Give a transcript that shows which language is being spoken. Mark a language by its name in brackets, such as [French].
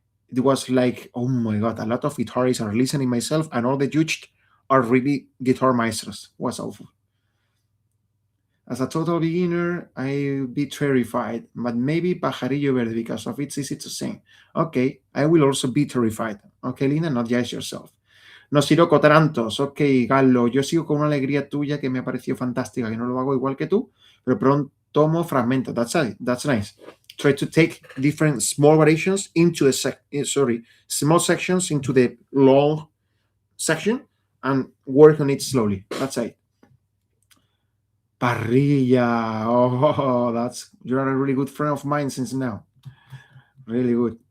[English] It was like, oh my god, a lot of guitarists are listening myself, and all the judged are really guitar maestros. Was awful. As a total beginner, I'd be terrified, but maybe Pajarillo Verde because of it's easy to sing. Okay, I will also be terrified. Okay, Linda, not just yourself. [Spanish] No Siroco Tarantos, ok, Gallo, yo sigo con una alegría tuya que me ha parecido fantástica, que no lo hago igual que tú, pero pronto tomo fragmentos. [English] That's nice. Try to take different small variations into small sections into the long section and work on it slowly. That's it. Parrilla. Oh, you're a really good friend of mine since now. Really good.